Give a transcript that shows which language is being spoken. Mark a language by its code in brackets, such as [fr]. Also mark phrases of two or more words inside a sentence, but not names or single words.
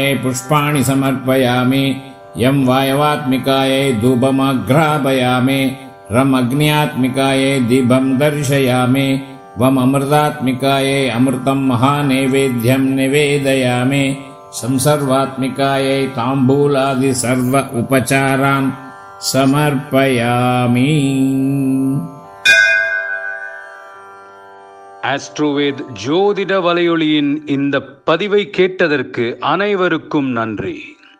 [sa] पुष्पाणि समर्पयामि यं वायवात्मिकायै धूपमघ्रापयामि रम् अग्न्यात्मिकायै दीपं दर्शयामि वम् अमृतात्मिकायै अमृतं महानैवेद्यं निवेदयामि संसर्वात्मिकायै ताम्बूलादि सर्व उपचारान् समर्पयामि। [ta] ஆஸ்ட்ரோவேத் ஜோதிட வலையொலியின் இந்த பதிவை கேட்டதற்கு அனைவருக்கும் நன்றி.